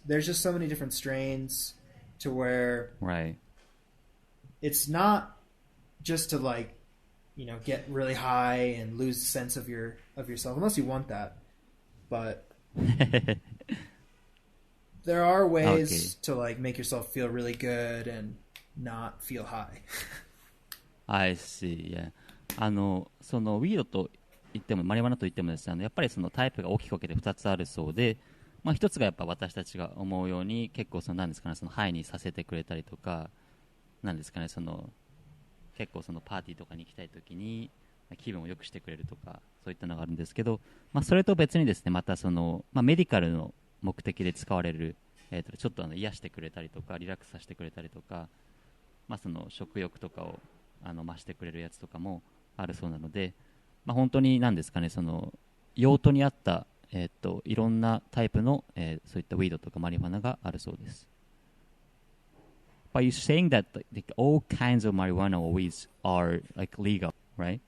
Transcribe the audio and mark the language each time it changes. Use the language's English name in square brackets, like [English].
[English] There's just so many different strains to where it's not just to like, you know, get really high and lose sense of yourself, unless you want that. But there are ways to like make yourself feel really good and not feel high. I see. Yeah. [Japanese] そのウィードと言ってもマリファナと言ってもですね、やっぱりそのタイプが大きく分けて2つあるそうで、まあ一つがやっぱ私たちが思うように結構その何ですかね、そのハイにさせてくれたりとか、なんですかね、その結構そのパーティーとかに行きたいときに気分を良くしてくれるとか、そういったのがあるんですけど、まあそれと別にですね、またそのまあメディカルの目的で使われる、ちょっと癒してくれたりとかリラックスさせてくれたりとか、まあその食欲とかを増してくれるやつとかもあるそうなので。まあ、本当に何ですかね、その用途に合った、いろんなタイプの、そういったウィードとかマリファナがあるそうです。 [English] But you're saying that like, all kinds of marijuana or weeds are like legal, right?